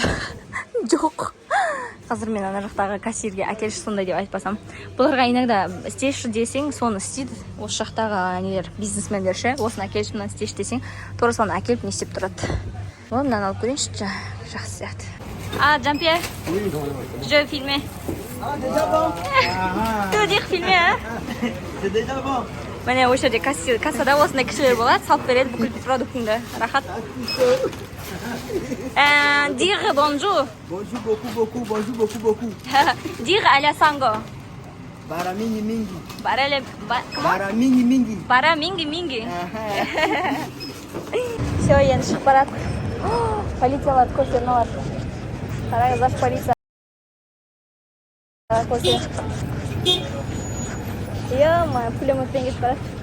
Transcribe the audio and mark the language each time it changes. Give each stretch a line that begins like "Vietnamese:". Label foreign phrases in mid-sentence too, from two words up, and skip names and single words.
Kazakh: Жоқ. Қазір мен ана жақтағы кассирге әкелші сондай деп айтпасам. Бұларға иногда істеші десең, соны істейді. Осы жақтағы нелер, бизнесмендер ше, осыны әкелші, мынаны істеші десең, тура соны әкеліп не істеп тұрады. Ол мынаны алып көрейінші, жақсы сияқты.
French: Jean-Pierre, je veux filmer. Ah, déjà bon? Tu veux dire filmer, hein? C'est déjà bon.
Kazakh: Міне осы жерде кассада осындай кішілер болады, салып береді бүкіл продуктыңды. Рахат.
French: Dire bonjour. Bonjour beaucoup. Dire аля санго.
Sango: Bara mingi. Барале... Bara mingi. Bara mingi.
Kazakh: Все, енді шығып барады. Полициялар көрсетіп алады. Қараңыздар, полиция. Ё-моё, пулеметпен кетіп барады.